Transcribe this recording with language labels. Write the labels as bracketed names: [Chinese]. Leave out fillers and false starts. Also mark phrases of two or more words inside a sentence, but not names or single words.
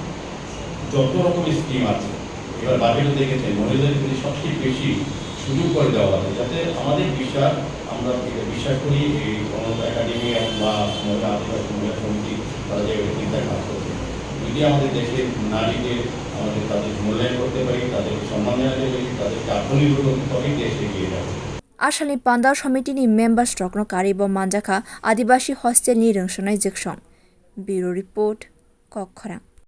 [Bangla] যত রকম স্কিম আছে এবার বাজেটও দেখেছেন মহিলাদের কিন্তু সবচেয়ে বেশি সুযোগ করে দেওয়া হবে যাতে আমাদের বিশ্বাস আমরা বিশ্বাস করি এই অনন্ত একাডেমি বা মহিলা আদিবাসী মহিলা সমিতি তারা যে চিন্তায় কাজ করছে যদি আমাদের দেশের নারীদের আমাদের তাদের মূল্যায়ন করতে পারি তাদেরকে সম্মান জানাতে পারি তাদেরকে আত্মনির্ভর করতে পারি দেশ এগিয়ে যাবে [Kok Borok] Asani Panda Samiti ni members rokno karibo manjaka Adibasi hostel ni rungshanai jeksong Bureau Report Kokkhara